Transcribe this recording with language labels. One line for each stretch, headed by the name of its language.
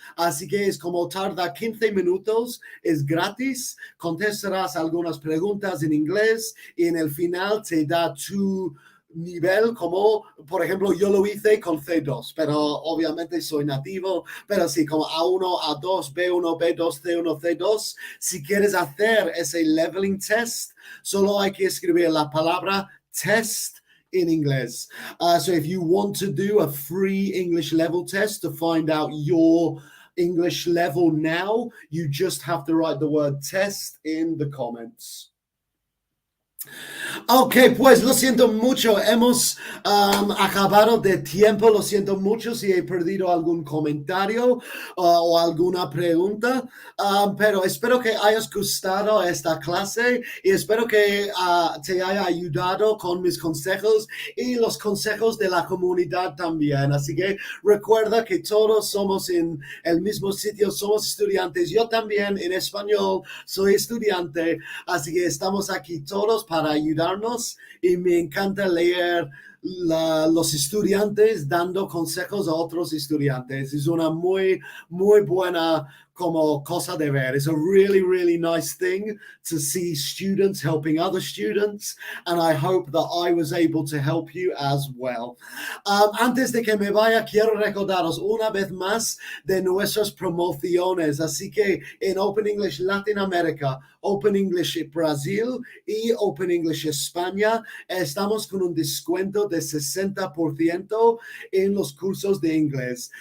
Spanish: Así que es como tarda 15 minutos, es gratis, contestarás algunas preguntas en inglés y en el final te da tu nivel, como por ejemplo yo lo hice con C2, pero obviamente soy nativo, pero sí, como A1, A2, B1, B2, C1, C2. Si quieres hacer ese leveling test, solo hay que escribir la palabra
English: test in English. So if you want to do a free English level test to find out your English level now, you just have to write the word test in the comments.
Spanish: Ok, pues lo siento mucho, hemos acabado de tiempo, lo siento mucho si he perdido algún comentario o alguna pregunta, pero espero que hayas gustado esta clase y espero que te haya ayudado con mis consejos y los consejos de la comunidad también. Así que recuerda que todos somos en el mismo sitio, somos estudiantes. Yo también en español soy estudiante, así que estamos aquí todos para ayudarnos y me encanta leer los estudiantes dando consejos a otros estudiantes. Es una muy buena como cosa de ver.
English: It's a really nice thing to see students helping other students, and I hope that I was able to help you as well.
Spanish: Antes de que me vaya, quiero recordaros una vez más de nuestras promociones. Así que en Open English Latinoamérica, Open English Brasil y Open English España estamos con un descuento de 60% en los cursos de inglés.